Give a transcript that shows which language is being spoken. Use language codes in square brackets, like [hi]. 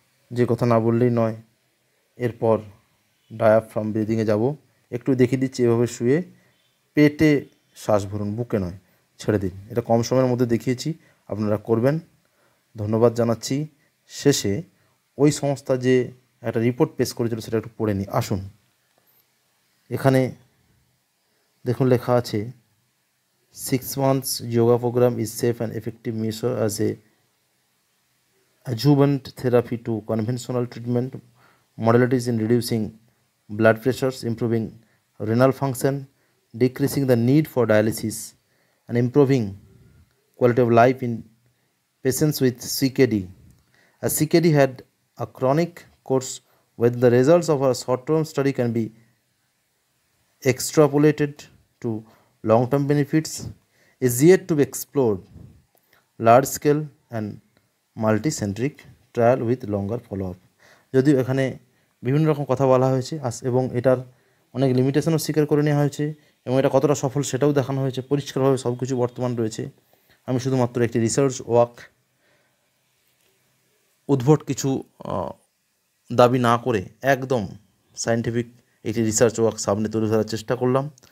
[bn] যে কথা না বললেই নয়, এরপর ডায়াফ্রাম ব্রিদিংয়ে যাব। একটু দেখিয়ে দিচ্ছি, এভাবে শুয়ে পেটে শ্বাস ভরুন, বুকে নয়, ছেড়ে দিন। এটা কম সময়ের মধ্যে দেখিয়েছি, আপনারা করবেন। ধন্যবাদ জানাচ্ছি। শেষে ওই সংস্থা যে একটা রিপোর্ট পেশ করেছিল সেটা একটু পড়ে নিই, আসুন। এখানে দেখুন লেখা আছে, [en] 6 months yoga program is safe and effective measure as a adjuvant therapy to conventional treatment. Modalities in reducing blood pressures, improving renal function, decreasing the need for dialysis, and improving quality of life in patients with CKD. As CKD had a chronic course, whether the results of a short-term study can be extrapolated to long-term benefits is yet to be explored. Large-scale and multi-centric trial with longer follow-up. [bn] যদিও এখানে বিভিন্ন রকম কথা বলা হয়েছে এবং এটার অনেক লিমিটেশনও স্বীকার করে নেওয়া হয়েছে এবং এটা কতটা সফল সেটাও দেখানো হয়েছে। পরিষ্কারভাবে সব কিছু বর্তমান রয়েছে। আমি শুধুমাত্র একটি রিসার্চ ওয়ার্ক, উদ্ভট কিছু দাবি না করে একদম সায়েন্টিফিক একটি রিসার্চ ওয়ার্ক সামনে তুলে ধরার চেষ্টা করলাম।